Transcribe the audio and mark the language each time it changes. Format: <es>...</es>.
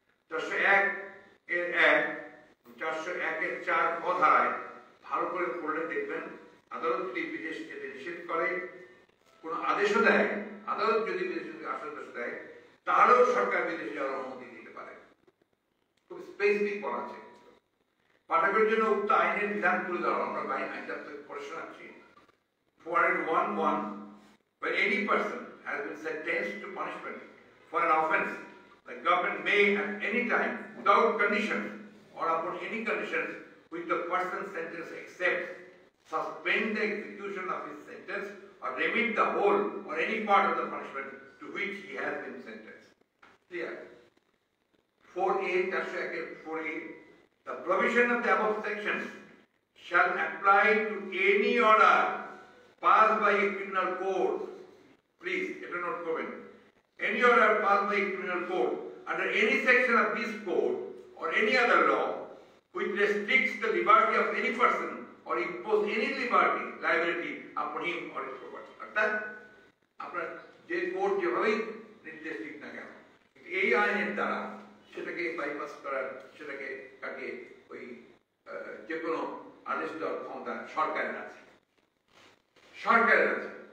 <bn>401 এর 1, 401 এর 4 ধারায় ভালো করে পড়লে দেখবেন, আদালত যদি বিদেশ যেতে নিষেধ করে, কোন আদেশও দেয়, আদালত যদি বিদেশে আদেশ দেয়, তাহলেও সরকার বিদেশে যাওয়ার অনুমতি দিতে পারে। খুব স্পেসিফিক বলা আছে। পাঠকের জন্য উক্ত আইনের বিধান তুলে দেওয়া, আমরা আইনটা পড়ে শোনাচ্ছি।</bn> <en>401(1) When any person has been sentenced to punishment for an offence, the government may at any time, without condition or upon any conditions which the person sentenced accepts, suspend the execution of his sentence or remit the whole or any part of the punishment to which he has been sentenced. Clear? 4A, 4A, the provision of the above sections shall apply to any order passed by a criminal court.</en> <bn>Please, এটা note করবেন।</bn> <en>Any order passed by a criminal court under any section of this code or any other law which restricts the liberty of any person or impose any liability upon him or his property.</en> <bn>অর্থাৎ আপনার যে court যেভাবেই নির্দেশ দিক না কেন, এই আইনের দ্বারা সেটাকে বাইপাস করার, সেটাকে কাটিয়ে ওই যে কোনো আদেশ দেওয়ার ক্ষমতা সরকারের আছে। সরকারের আছে।</bn>